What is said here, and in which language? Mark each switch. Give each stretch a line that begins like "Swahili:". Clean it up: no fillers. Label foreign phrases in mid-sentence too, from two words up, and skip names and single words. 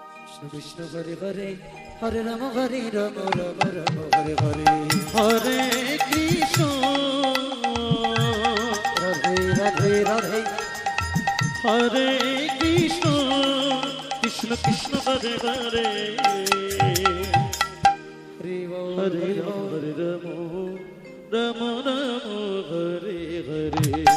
Sanskrit: কৃষ্ণ হরে হরে হরে রাম হরে রাম রাম রাম হরে হরে হরে কৃষ্ণ রাধে রাধে রাধে হরে কৃষ্ণ কৃষ্ণ কৃষ্ণ হরে হরে
Bangla: হরি বল
Sanskrit: হরে
Bangla: হরি রাম বল
Sanskrit: হরে রাম রাম রাম হরে হরে